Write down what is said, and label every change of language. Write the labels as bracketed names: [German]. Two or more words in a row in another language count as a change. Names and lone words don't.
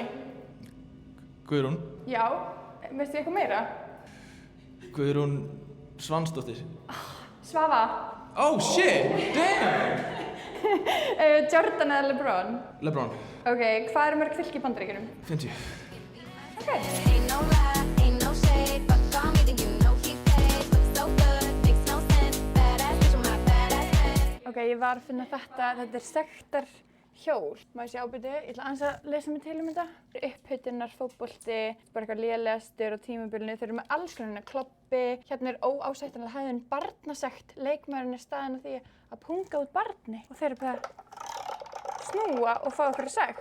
[Icelandic] Guðrún. Já, veistu eitthvað meira? Guðrún Svansdóttir. Svava? [English] Oh shit, damn! [Icelandic] Jordan eða LeBron? LeBron. Ok, hvað eru mörg fylki í Bandaríkjunum? 50. Ok. [English] Ain't no lie, ain't no shade. But call me, then you know he paid. Look so good. [Icelandic] Ok, ég var að finna þetta er sektarhjól. Má ég sjá ábyrðu, ég ætla aðeins að lesa mig til þetta. Upphitunar, fótbolti, bara eitthvað lélegastur á tímabilinu. Þeir eru með alls konar klobbi. Hérna er óásættanlega hegðun barnasekt. Leikmaðurinn er staðinn á því að punga út barni. Og þeir eru bara að snúa og fá okkur sekt.